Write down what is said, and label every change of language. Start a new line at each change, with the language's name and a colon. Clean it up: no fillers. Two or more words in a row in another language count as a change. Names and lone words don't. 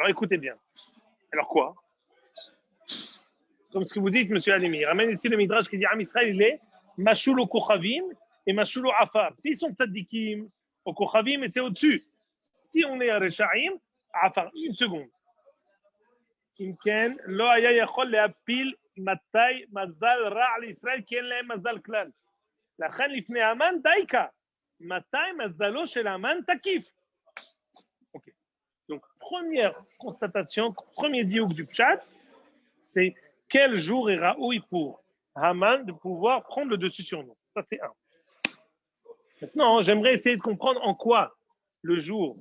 French: Alors écoutez bien. Alors quoi? Comme ce que vous dites, M. Halimi. Il ramène ici le Midrash qui dit Am Israël, il est Mashul au Kochavim et Mashul au Afar. S'ils sont tzadikim au Kochavim, et c'est au-dessus. Si on est à Rechaim, Afar. Une seconde.
Hebrew: אם כן, לא היה יכול להפיל מתי מזל רע לישראל, כי אין להם מזל כלל. לכן לפני המן דייקה, מתי מזלו של המן תקיף.
French: Ok. Donc, première constatation, premier diouk du Pshat, c'est quel jour est Raoui pour Haman de pouvoir prendre le dessus sur nous. Ça, c'est un. Maintenant, j'aimerais essayer de comprendre en quoi le jour.